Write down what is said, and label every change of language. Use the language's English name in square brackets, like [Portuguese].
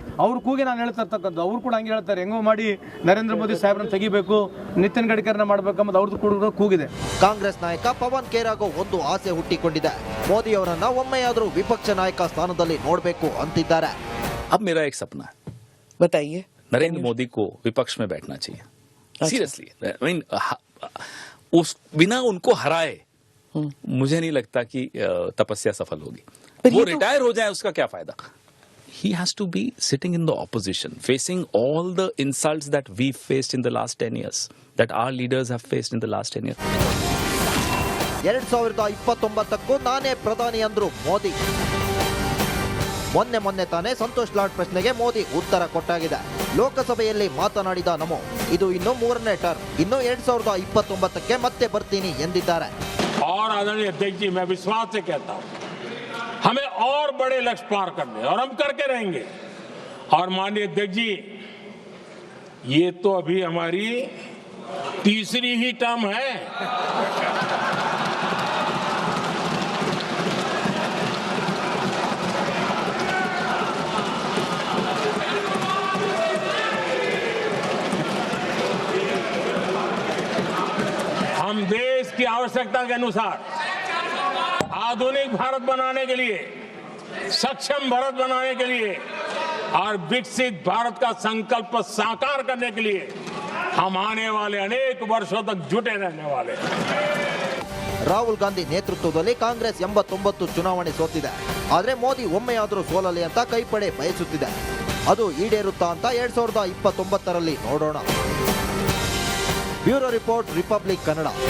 [Kannada] ಅವ್ರ ಕೂಗಿ ನಾನು ಹೇಳ್ತಾ ಇರ್ತಕ್ಕಂಥ ಅವ್ರು ಕೂಡ ಹಂಗೆ ಹೇಳ್ತಾರೆ, ಹೆಂಗೋ ಮಾಡಿ ನರೇಂದ್ರ ಮೋದಿ ಸಾಹೇಬ್ರನ್ನ ತೆಗಿಬೇಕು, ನಿತಿನ್ ಗಡ್ಕರಿನ ಮಾಡಬೇಕಂಬುದು ಅವ್ರದ್ದು ಕೂಡ ಕೂಗಿದೆ. ಕಾಂಗ್ರೆಸ್ ನಾಯಕ ಪವನ್ ಖೇರಾಗೂ ಒಂದು ಆಸೆ ಹುಟ್ಟಿಕೊಂಡಿದೆ. ಮೋದಿ ಅವರನ್ನ ಒಮ್ಮೆಯಾದ್ರೂ ವಿಪಕ್ಷ ನಾಯಕ ಸ್ಥಾನದಲ್ಲಿ ನೋಡಬೇಕು ಅಂತಿದ್ದಾರೆ. [Hindi] अब मेरा एक सपना है, बताइए. नरेंद्र मोदी को विपक्ष में बैठना चाहिए. [English] seriously, I mean [Hindi] उस बिना उनको हराए मुझे नहीं लगता कि तपस्या सफल होगी. वो रिटायर हो जाए उसका क्या फायदा? [English] He has to be sitting in the opposition, facing all the insults that we faced in the last 10 years, that our leaders have faced in the last 10 years. [Kannada] 2029ಕ್ಕೂ ನಾನೇ ಪ್ರಧಾನಿ ಅಂದ್ರು ಮೋದಿ. ಮೊನ್ನೆ ತಾನೇ ಸಂತೋಷ್ ಲಾಡ್ ಪ್ರಶ್ನೆಗೆ ಮೋದಿ ಉತ್ತರ ಕೊಟ್ಟಾಗಿದೆ. ಲೋಕಸಭೆಯಲ್ಲಿ ಮಾತನಾಡಿದ ನಮೋ, ಇದು ಇನ್ನು 3ನೇ ಟರ್ಮ್, ಇನ್ನು 2029ಕ್ಕೆ ಮತ್ತೆ ಬರ್ತೀನಿ ಎಂದಿದ್ದಾರೆ. [Hindi] और आदरणीय अध्यक्ष जी, मैं विश्वास से कहता हूं, हमें और बड़े लक्ष्य पार करने और हम करके रहेंगे. और माननीय अध्यक्ष जी, ये तो अभी हमारी तीसरी ही टर्म है. हम देश की आवश्यकता के अनुसार आधुनिक भारत बनाने के लिए, सक्षम भारत बनाने के लिए और विकसित भारत का संकल्प साकार करने के लिए हम आने वाले अनेक वर्षों तक जुटे रहने वाले हैं. [Kannada] ರಾಹುಲ್ ಗಾಂಧಿ ನೇತೃತ್ವದಲ್ಲಿ ಕಾಂಗ್ರೆಸ್ 89 ಚುನಾವಣೆ ಸೋತಿದೆ. ಆದರೆ ಮೋದಿ ಒಮ್ಮೆಯಾದರೂ ಸೋಲಲಿ ಅಂತ ಕೈಪಡೆ ಬಯಸುತ್ತಿದೆ. ಅದು ಈಡೇರುತ್ತಾ ಅಂತ 2029ರಲ್ಲಿ ನೋಡೋಣ. Bureau report, republic Kannada.